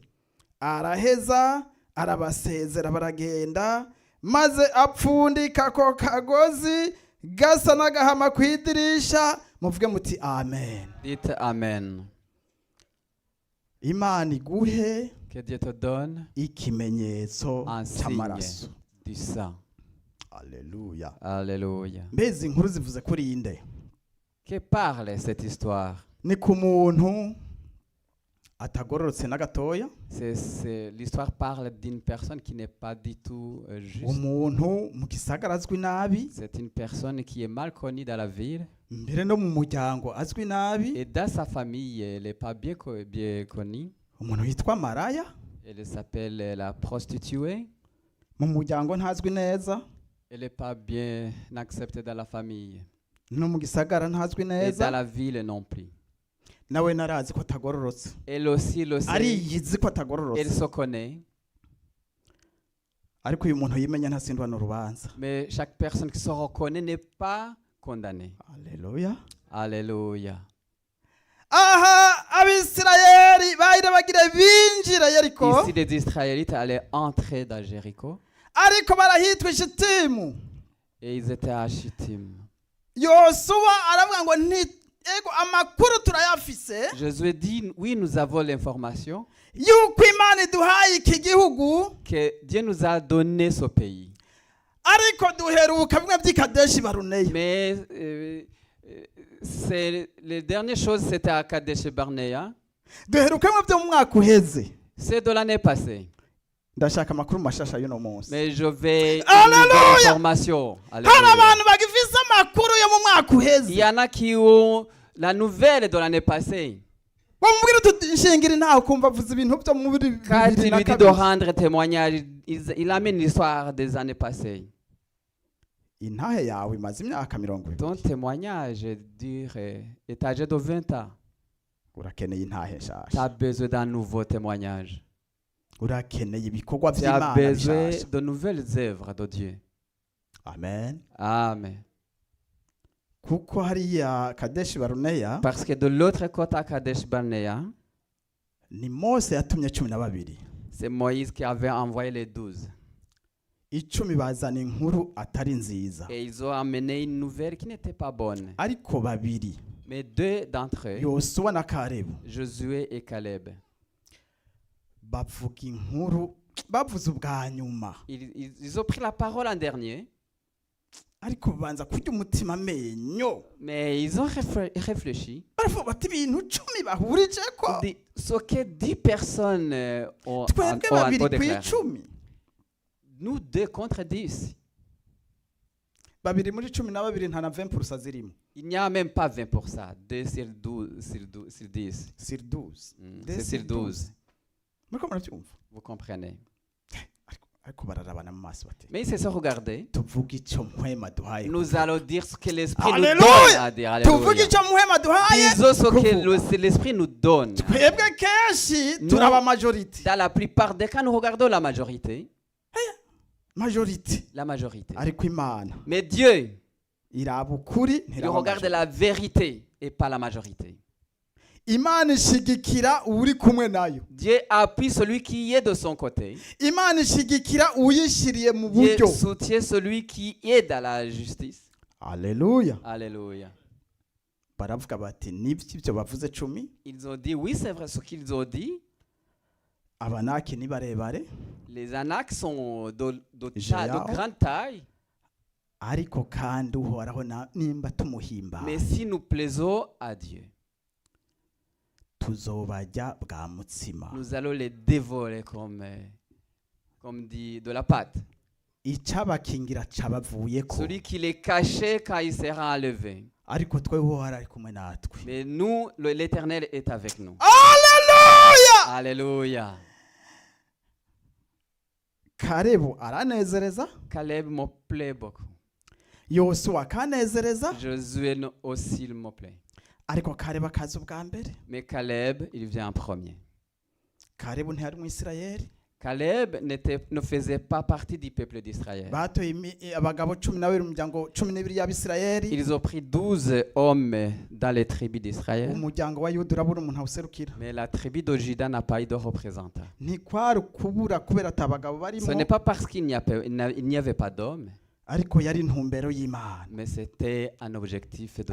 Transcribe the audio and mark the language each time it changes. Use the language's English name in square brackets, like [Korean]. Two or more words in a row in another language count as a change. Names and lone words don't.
[Rundi] Araheza arabasezera baragenda maze apfundika ko kagozi gasa n'agahama ku idirisha. Muvuge muti amen. [French] Dites amen. [Rundi] Imana iguhe [French] Que Dieu te donne [Rundi] ikimenyetso [French] un signe [Rundi] cy'amaraso. [French] du sang. Alléluia. Alléluia. [Rundi] Mbese inkuru zivuze kuri inde? [French] Que parle cette histoire? [Rundi] Ni ku muntu atagororotse na gatoya, [French] L'histoire parle d'une personne qui n'est pas du tout juste. [Rundi] umuntu mu gisagara azwi nabi, [French] C'est une personne qui est mal connue dans la ville [Rundi] mbere no mu muryango azwi nabi, [French] et dans sa famille, elle n'est pas bien connue. [Rundi] umuntu yitwa maraya, [French] Elle s'appelle la prostituée. [Rundi] mu muryango ntazwi neza, [French] Elle n'est pas bien acceptée dans la famille [Rundi] no mu gisagara ntazwi [French] et dans [Rundi] neza [French] la ville non plus. [Rundi] nawe narazi ko atagororotse [French] Elle aussi le sait, [Rundi] ariyizi ko [French] elle [Rundi] atagororotse [French] se connaît, [Rundi] ariko uyu muntu yimenya ntasindwa n'urubanza. [French] mais chaque personne qui se reconnaît n'est pas condamnée. [Rundi] Haleluya. [French] Alléluia. [Rundi] Aha abisirayeli bahira bagire binjira Yeriko, [French] Ici, les Israélites allaient entrer dans Jéricho [Rundi] ariko barahitwa Shitimu. [French] et ils étaient à Chittim. [Rundi] Yosuwa aravuga ngo nti ego amakuru turayafise [French] Josué dit, oui, nous avons l'information [Rundi] yuko Imana iduhaye iki gihugu, [French] que Dieu nous a donné ce pays. [Rundi] ariko duheruka bimwe by'Ikadeshi Baruneya. [French] Mais les dernières choses, c'était à Kadesh Barnea. [Rundi] Duheruka bimwe byo mu mwaka uheze. [French] C'est de l'année passée. [Rundi] Ndashaka amakuru mashasha y'uno munsi. [French] Mais je vais Alléluia! donner l'information. [Rundi] Hari [French] Alléluia. [Rundi] abantu bagifise amakuru yo mu mwaka [French] Il [Rundi] uheze. [French] y en a qui ont la nouvelle de l'année passée. [Rundi] Bamubwira uti nshingiri ntaho kumva avuze ibintu byo mu bibiri [French] Quand il [Rundi] na [French] lui dit de [Rundi] kabiri. [French] rendre témoignage, il amène l'histoire des années passées. [Rundi] Intahe yawe imaze imyaka 20. [French] Ton témoignage est âgé de 20 ans. [Rundi] Urakeneye intahe [French] Tu [Rundi] nshasha. [French] as besoin d'un nouveau témoignage. [Rundi] Urakeneye ibikorwa [French] Tu as [Rundi] by'Imana [French] besoin [Rundi] bishasha. [French] de nouvelles œuvres de Dieu. [Rundi] Amen. [French] Amen. [Rundi] Kuko hariya Kadeshi Baruneya [French] Parce que de l'autre côté à Kadesh Barnea, [Rundi] ni Mose yatumye 12. [French] c'est Moïse qui avait envoyé les 12. [Rundi] 10 bazana inkuru atari nziza. [French] Et ils ont amené une nouvelle qui n'était pas bonne. [Rundi] Ariko babiri, [French] Mais deux d'entre eux, [Rundi] Yosuwa na Kalebu, [French] Josué et Caleb, [Rundi] bavuga inkuru bavuze ubwa nyuma. [French] ils ont pris la parole en dernier, [Rundi] Ariko banza kurya umutima amenyo. [French] mais ils ont réfléchi. [Rundi] Baravuga bati ibintu 10 bahurije ko. [French] Ce que 10 personnes ont [Rundi] Twebwe babiri ku [French] déclaré. [Rundi] 10. [French] Nous 2 contre 10. [Rundi] Babiri muri 12 nta na 20% zirimo. [French] Il n'y a même pas 20%. 2 sur 12, sur 10. Sur 12. C'est sur 12. [Rundi] Muriko murabyumva? [French] Vous comprenez. [Rundi] Ariko bararabana mu maso bati. [French] Mais ils se sont regardés. [Rundi] Tuvuga icyo mpwema duhaye. [French] Nous allons dire ce que l'Esprit nous Alléluia! donne à dire. [Rundi] Tuvuga [French] Alléluia. [Rundi] icyo mpwema duhaye. [French] Disons ce [Rundi] kuvuga. [French] que l'Esprit nous donne. [Rundi] Twebwe kenshi [French] Nous- [Rundi] turaba majority. [French] Dans la plupart des cas, nous regardons la majorité. [Rundi] Majority. [French] La majorité. [Rundi] Ariko Imana [French] Mais Dieu, [Rundi] iraba ukuri [French] il [Rundi] ntiraba [French] regarde [Rundi] majority. [French] la vérité et pas la majorité. [Rundi] Imana ishigikira uri kumwe nayo. [French] Dieu appuie celui qui est de son côté. [Rundi] Imana ishigikira uyishiriye mu [French] Dieu [Rundi] buryo. [French] soutient celui qui est dans la justice. Alléluia. Alléluia. [Rundi] Baravuga bati nibyo bavuze 10. [French] Ils ont dit, oui, c'est vrai ce qu'ils ont dit. [Rundi] Abanaki ni barebare. [French] Les Anaks sont Géants. de grande taille. [Rundi] Ariko kandi uhoraho nimba tumuhimba. [French] Mais si nous plaisons à Dieu, [Rundi] Tuzobajya bwa mutsima. [French] nous allons les dévorer comme dit de la pâte. [Rundi] Icabakingira cabavuyeko. [French] Celui qui les cachait quand il sera enlevé. [Rundi] Ariko twe uhora ari kumwe natwe. [French] Mais nous, l'Éternel est avec nous. Alléluia. Alléluia. [Rundi] Kalebu aranezereza. [French] Caleb me plaît beaucoup. [Rundi] Yosuwa akanezereza. [French] Josué aussi il me plaît. [Rundi] Ariko Kalebu akaza ubwa mbere. [French] Mais Caleb, il vient en premier. [Rundi] Kalebu ntiyari mu Isirayeli. [French] Caleb ne faisait pas partie du peuple d'Israël. [Rundi] Batoye abagabo 12 mu muryango 12 y'Abisirayeli. [French] Ils ont pris 12 hommes dans les tribus d'Israël. [Rundi] Umuryango wa Yuda urabura umuntu awuserukira. [French] Mais la tribu de Juda n'a pas eu de représentant. [Rundi] Ntikwari kubura kubera atabagabo [French] Ce [Rundi] barimo. [French] n'est pas parce qu'il n'y avait pas d'hommes, [Rundi] Ariko yari intumbero y'Imana. [French] mais c'était un objectif de